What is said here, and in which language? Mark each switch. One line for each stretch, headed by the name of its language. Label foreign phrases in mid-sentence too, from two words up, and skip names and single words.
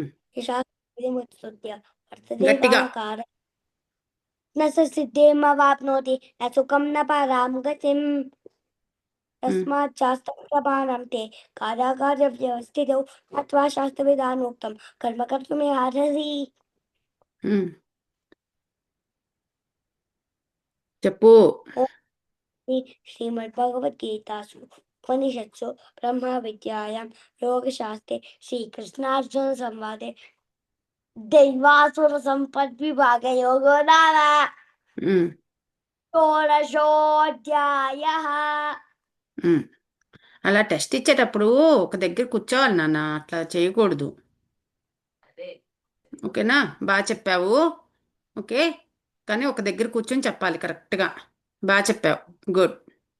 Sanskrit: यशास्त्रविधिमुत्सृज्य वर्तते
Telugu: గట్టిగా
Sanskrit: कामकार न स सिद्धिमवाप्नोति न सुखं न परां गतिम् ఉమ్, तस्मात् शास्त्रं प्रमाणं ते कार्याकार्यव्यवस्थितौ अथवा शास्त्रविधानोक्तं कर्म कर्तुमिहार्हसि
Telugu: ఉమ్, చెప్పు
Sanskrit: श्रीमद्भगवद्गीतासु उपनिषत्सु ब्रह्मविद्यायां योगशास्त्रे श्रीकृष्णार्जुनसंवादे दैवासुरसम्पद्विभागयोगो नाम ఉమ్, षोडशोऽध्यायः ఉమ్.
Telugu: అలా టెస్ట్ ఇచ్చేటప్పుడు ఒక దగ్గర కూర్చోవాలి నాన్న, అట్లా చేయకూడదు. ఓకేనా? బాగా చెప్పావు. ఓకే, కానీ ఒక దగ్గర కూర్చొని చెప్పాలి కరెక్ట్గా. బాగా చెప్పావు. గుడ్.